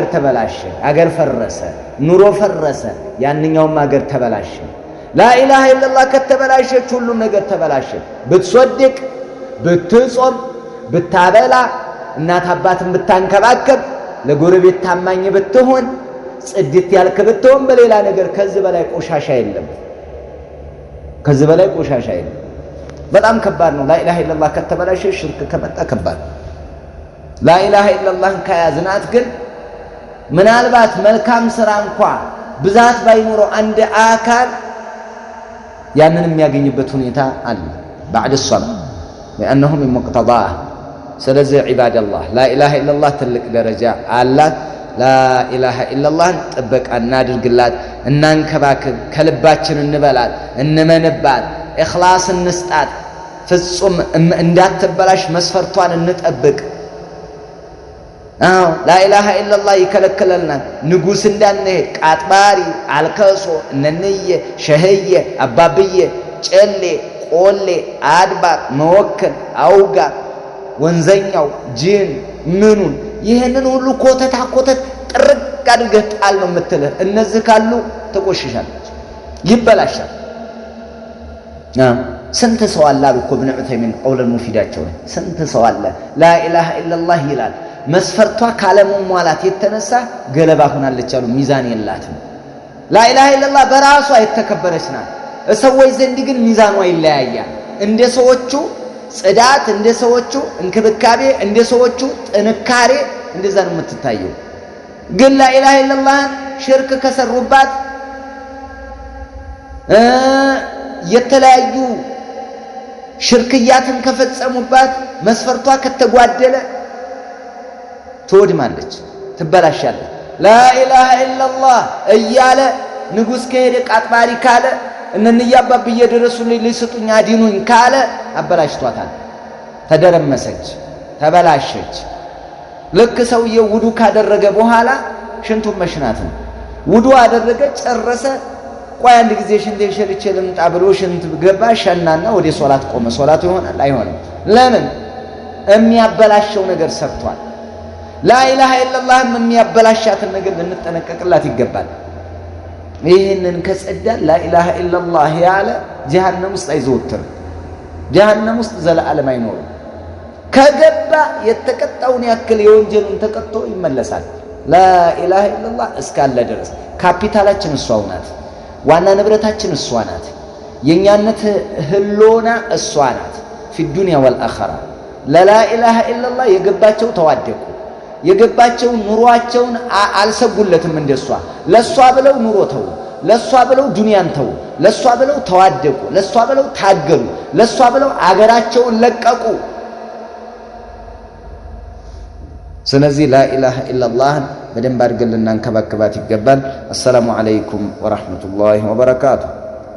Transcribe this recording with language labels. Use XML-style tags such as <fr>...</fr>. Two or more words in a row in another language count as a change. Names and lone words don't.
<am>ተበላሸ፣ አገር ፈረሰ፣ ኑሮ ፈረሰ፣ ያንኛውም አገር ተበላሸ።</am> <ar>لا إله إلا الله</ar> <am>ከተበላሸች ሁሉም ነገር ተበላሸ። ብትሶድቅ፣ ብትጾም፣ ብታበላ፣ እናት አባትን ብታንከባከብ፣ ለጎረቤት ታማኝ ብትሆን፣ ጽድት ያልክ ብትሆን በሌላ ነገር ከዚህ በላይ ቆሻሻ የለም። ከዚህ በላይ ቆሻሻ የለም። በጣም ከባድ ነው።</am> <ar>لا إله إلا الله</ar> <am>ከተበላሸ ሽርክ ከመጣ ከባድ። ላ ኢላሃ ኢላላህ ከያዝናት ግን ምናልባት መልካም ስራ እንኳን ብዛት ባይኖረው አንድ አካል ያንን የሚያገኝበት ሁኔታ አለ</am> <ar>بعد الصلاة لأنه من مقتضاه</ar> <am>ስለዚህ</am> <ar>عباد الله لا إله إلا الله</ar> <am>ትልቅ ደረጃ አላት</am> <ar>لا إله إلا الله</ar> <am>ጥበቃ እናድርግላት እናንከባክብ ከልባችን እንበላት እንመንባት ኢኽላስ እንስጣት ፍጹም እንዳትበላሽ መስፈርቷን እንጠብቅ</am> <ar>لا إله إلا الله</ar> <am>ይከለከለና ንጉስ እንዳንሄድ ቃጥባሪ አልከሶ እነንየ ሸህየ አባብየ ጨሌ ቆሌ አድባር መወከል አውጋ ወንዘኛው ጂን ምኑን ይሄንን ሁሉ ኮተታ ኮተት ጥርቅ አድርገህ ጣል ነው የምትልህ እነዚህ ካሉ ተቆሽሻለች ይበላሻል ስንት ሰው አለ እኮ ኢብኑ ዑተይሚን ቀውል ሙፊዳቸው ስንት ሰው አለ</am> <ar>لا إله إلا الله</ar> <am>ይላል መስፈርቷ ካለመሟላት የተነሳ ገለባ ሆናለች አሉ ሚዛን የላትም</am> <ar>لا إله إلا الله</ar> <am>በራሷ የተከበረች ናት ሰዎች ዘንድ ግን ሚዛኗ ይለያያል እንደ ሰዎቹ ጽዳት እንደ ሰዎቹ እንክብካቤ እንደ ሰዎቹ ጥንካሬ እንደዛ ነው የምትታየው ግን</am> <ar>لا إله إلا الله</ar> <am>ሽርክ ከሰሩባት የተለያዩ ሽርክያትን ከፈጸሙባት መስፈርቷ ከተጓደለ ትወድማለች ትበላሻለች</am> <ar>لا إله إلا الله</ar> <am>እያለ ንጉስ ከሄደ ቃጥባሪ ካለ እነንያ አባብዬ ድረሱልኝ ሊስጡኝ አዲኑኝ ካለ አበላሽቷታል ተደረመሰች ተበላሸች ልክ ሰውየው ውዱ ካደረገ በኋላ ሽንቱን መሽናት ነው ውዱ አደረገ ጨረሰ ቆይ አንድ ጊዜ ሽንቴን ሸልቼ ልምጣ ብሎ ሽንት ገባ ሸናና ወደ ሶላት ቆመ ሶላቱ ይሆናል አይሆንም ለምን የሚያበላሸው ነገር ሰርቷል</am> <ar>لا إله إلا الله</ar> <am>የሚያበላሻትን ነገር ልንጠነቀቅላት ይገባል ይሄንን ከጸዳል</am> <ar>لا إله إلا الله</ar> <am>ያለ ጀሃነም ውስጥ አይዘወትር ጀሃነም ውስጥ ዘላለም አይኖር ከገባ የተቀጣውን ያክል የወንጀሉን ተቀጥቶ ይመለሳል</am> <ar>لا إله إلا الله</ar> <am>እስካለ ድረስ ካፒታላችን እሷ ናት ዋና ንብረታችን እሷ ናት የኛነት ህሎና እሷ ናት</am> <ar>في الدنيا والآخرة لا إله إلا الله</ar> <am>የገባቸው ተዋደቁ የገባቸው ኑሯቸውን አልሰጉለትም እንደሷ ለሷ ብለው ኑሮ ተው ለሷ ብለው ዱንያን ተው ለሷ ብለው ተዋደቁ ለሷ ብለው ታገሉ ለሷ ብለው አገራቸውን ለቀቁ ስለዚህ</am> <ar>لا إله إلا الله</ar> <am>በደንብ አድርገን ልናንከባከባት ይገባል።</am> <ar>السلام عليكم ورحمة الله وبركاته።</ar>